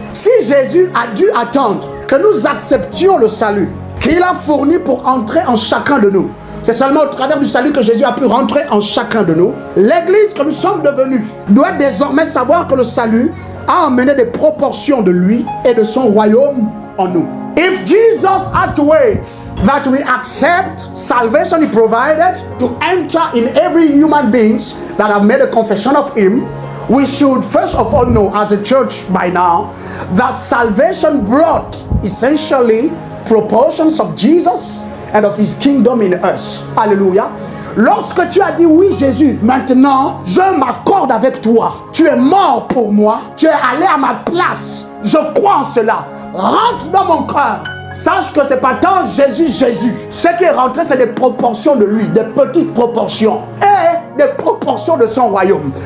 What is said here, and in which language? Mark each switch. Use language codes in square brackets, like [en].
[fr] Si Jésus a dû attendre que nous acceptions le salut qu'il a fourni pour entrer en chacun de nous, c'est seulement au travers du salut que Jésus a pu rentrer en chacun de nous. L'Église que nous sommes devenus doit désormais savoir que le salut a emmené des proportions de lui et de son royaume en nous. [en] If Jesus had to wait that we accept salvation he provided to enter in every human being that have made a confession of him, we should first of all know as a church by now that salvation brought essentially proportions of Jesus and of his kingdom in us. Hallelujah. [fr] Lorsque tu as dit oui Jésus, maintenant je m'accorde avec toi. Tu es mort pour moi, tu es allé à ma place. Je crois en cela. Rentre dans mon cœur. Sache que c'est pas tant Jésus. Ce qui est rentré, c'est des proportions de lui, des petites proportions et des proportions de son royaume.